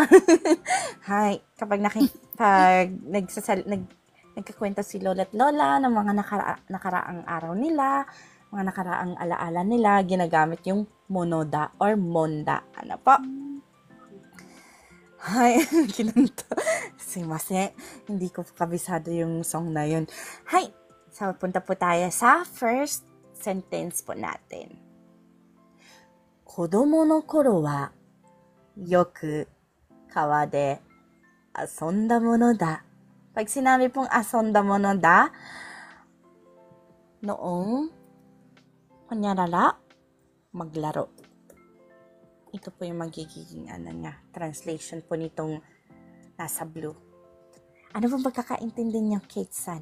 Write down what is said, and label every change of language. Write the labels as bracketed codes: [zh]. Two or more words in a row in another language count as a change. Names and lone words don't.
[tl] Hay, kapag nagkakwento si lola't lola ng mga nakaraang araw nila, mga nakaraang alaala nila, ginagamit yung monoda or monda. Ano po? Hay, kinanta. Sumimasen, hindi ko kabisado yung song na yun. Hay, so punta po tayo sa first sentence po natin. [ja] 子供の頃はよく川で遊んだものだ. [tl] Pag sinabi pong [ja] 遊んだものだ, [tl] noong kunyarala, maglaro. Ito po yung magiging translation po nitong nasa blue. Ano pong pagkakaintindi niyo, Kate-san?